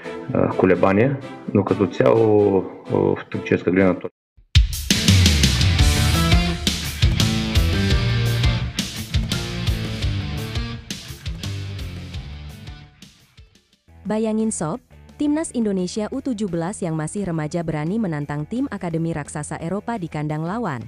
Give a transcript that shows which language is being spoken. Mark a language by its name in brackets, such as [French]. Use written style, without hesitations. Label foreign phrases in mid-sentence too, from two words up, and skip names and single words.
[Bulgarian] колебания, но като цяло в тактическа гледна точка. [Indonesian] Bayangin sob, Timnas Indonesia U17 yang masih remaja berani menantang tim Akademi Raksasa Eropa di kandang lawan.